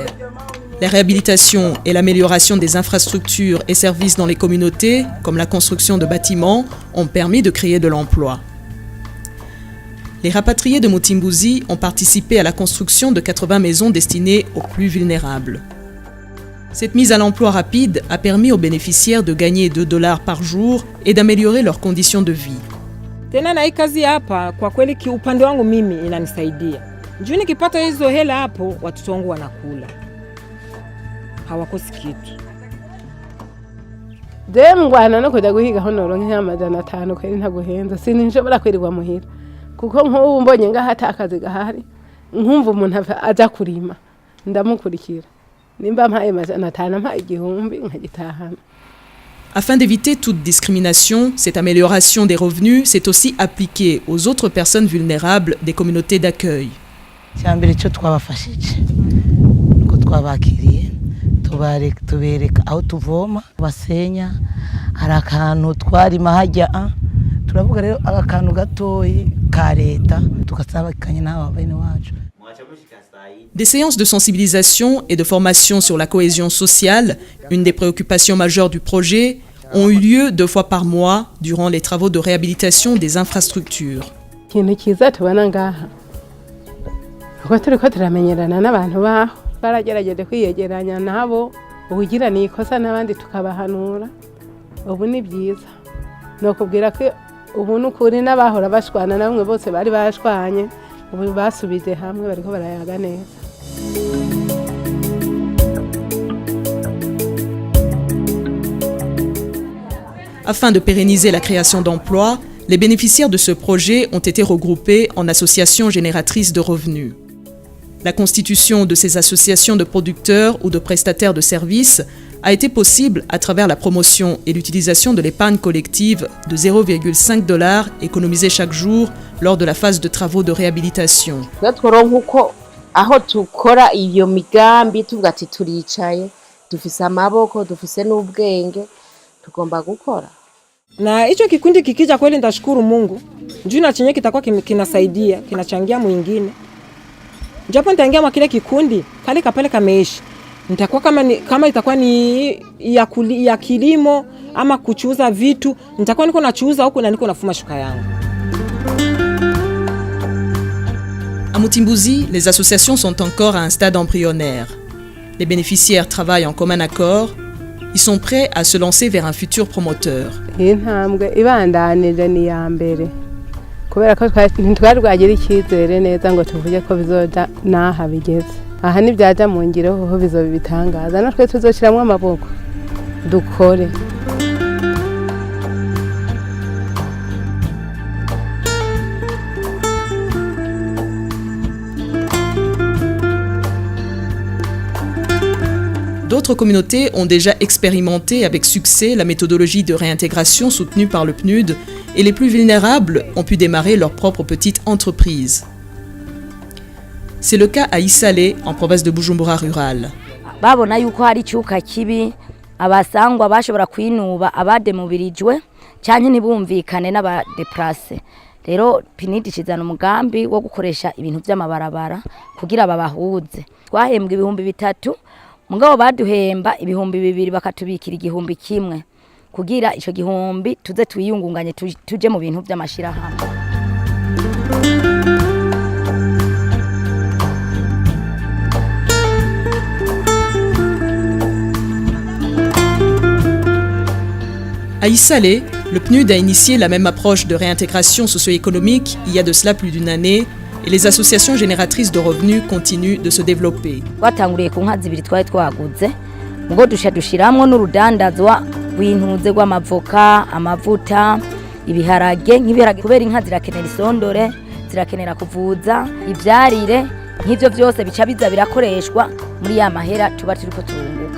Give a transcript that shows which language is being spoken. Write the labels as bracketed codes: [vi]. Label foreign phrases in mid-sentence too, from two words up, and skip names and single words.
[fr] La réhabilitation et l'amélioration des infrastructures et services dans les communautés, comme la construction de bâtiments, ont permis de créer de l'emploi. Les rapatriés de Mutimbuzi ont participé à la construction de 80 maisons destinées aux plus vulnérables. Cette mise à l'emploi rapide a permis aux bénéficiaires de gagner $2 par jour et d'améliorer leurs conditions de vie. [sw] Tena na hii kazi hapa kwa kweli kiupande wangu mimi inanisaidia. Njoo nikipata hizo hela hapo watoto wangu wanakula. Hawakosi kitu. [rn] Ngwana no kuja guhiga hono ronke $500 kweli ntaguhenza. Sinshobora kwirirwa muhira. Kuko nk'ubu mbonye ngahata akazi gahari. Nkumva umuntu aza kurima. Ndamukurikira. Nimba mpaye $500 mpaye $1,000 nkagitahana. [fr] Afin d'éviter toute discrimination, cette amélioration des revenus s'est aussi appliquée aux autres personnes vulnérables des communautés d'accueil. [rn] tubereka aho tuvoma basenya hari akantu twarima hajya turavuga rero akantu gatoyi ka leta tugasabakanye n'aba bene wacu. [fr] Des séances de sensibilisation et de formation sur la cohésion sociale, une des préoccupations majeures du projet, ont eu lieu 2 fois par mois durant les travaux de réhabilitation des infrastructures. [rn] Ikintu kiza tubona ngaha kuko turiko turamenyerana n'abantu baho baragerageje kwiyegeranya nabo ubugira ni ikosa n'abandi tukabahanura ubu ni byiza no kubwira ko ubu n'ukuri n'abahora bashwana namwe bose bari bashwanye ubu basubije hamwe bariko barayaga neza. [fr] Afin de pérenniser la création d'emplois, les bénéficiaires de ce projet ont été regroupés en associations génératrices de revenus. La constitution de ces associations de producteurs ou de prestataires de services a été possible à travers la promotion et l'utilisation de l'épargne collective de $0,5 économisé chaque jour lors de la phase de travaux de réhabilitation. [rn] Aho tukora iyo migambi tuvuga ati turicaye dufise amaboko dufise n'ubwenge tugomba gukora. [sw] Na hicho kikundi kikija kweli ndashukuru Mungu. Njoo na chenye kitakuwa kinasaidia, kinachangia mwingine. Japo nitaingia mwa kile kikundi, kale kapele kameishi. Nitakuwa kama itakuwa ni ya kilimo ama kuchuuza vitu, nitakuwa niko nachuuza huko na niko nafuma shuka yangu. [fr] À Mutimbuzi, les associations sont encore à un stade embryonnaire. Les bénéficiaires travaillent en commun accord. Ils sont prêts à se lancer vers un futur promoteur. [rn] Intambwe ibandanije ni ya mbere. Kubera ko ntitwari rwagira icyizere neza ngo tuvuge ko bizoja naha bigeze. Aha ni byaja mu ngiro ho bizoba bitangaza. Natwe tuzoshiramwe amaboko. Dukore. [fr] D'autres communautés ont déjà expérimenté avec succès la méthodologie de réintégration soutenue par le PNUD et les plus vulnérables ont pu démarrer leur propre petite entreprise. C'est le cas à Isale, en province de Bujumbura rurale. [rn] Babona yuko hari cyuka kibi abasangwa bashobora kwinuba abademubirijwe cyane nibumvikane n'abadeplace. Rero PNUD ishizana umugambi wo gukoresha ibintu by'amabarabara kugira babahuze. Twahembwa 3,000 mugabo baduhemba 2,000 bakatubikira 1,000 kugira ico 1,000 tuze tuyungunganye tuje mu bintu by'amashira hamwe. [fr] À Isale, le PNUD a initié la même approche de réintégration socio-économique il y a de cela plus d'une année et les associations génératrices de revenus continuent de se développer. [rn] Twatanguriye ku nka 2 twari twaguze mugo dushiramwe n'urudandazwa rw'intuze rw'amavoka amavuta ibiharage nk'ibiharage kubera inka zirakenera isondore zirakenera kuvuza ivyarire nk'ivyo byose bica biza birakoreshwa muri ya mahera tuba turiko turunguka.